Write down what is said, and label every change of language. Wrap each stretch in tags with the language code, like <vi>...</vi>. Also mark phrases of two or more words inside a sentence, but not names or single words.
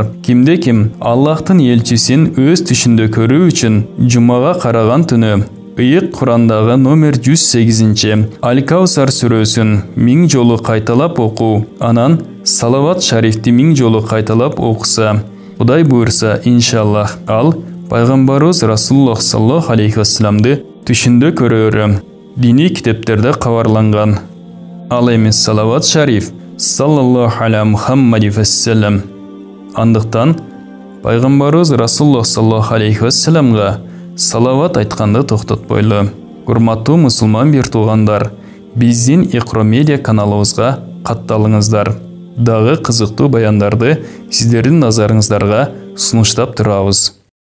<ky>Кимде ким Аллахтын элчисин өз түшүндө көрүү үчүн жумага караган түнү ыйык Курандагы номер 108 Аль-Каусар сүрөсүн 1000 жолу кайталап окуу, анан салават шарифти 1000 жолу кайталап окуса, Кудай буйрса, иншаллах, ал пайгамбарыбыз Расулуллах</ky> <ar>صلى الله عليه</ar> <ky>вассаламды түшүндө көрөөрү диний китептерде кабарланган. Ал эми салават шариф</ky> <ar>صلى الله على محمد وسلم.</ar> <ky>Андыктан пайгамбарыбыз Расулуллах</ky> <ar>صلى الله عليه</ar> <ky>вассаламга салават айтканды токтотпойлу. Урматтуу мусулман бир туугандар, биздин Iqro Media каналыбызга катталыңыздар. Дагы кызыктуу баяндарды сиздердин назарыңыздарга сунуштап турабыз.</ky>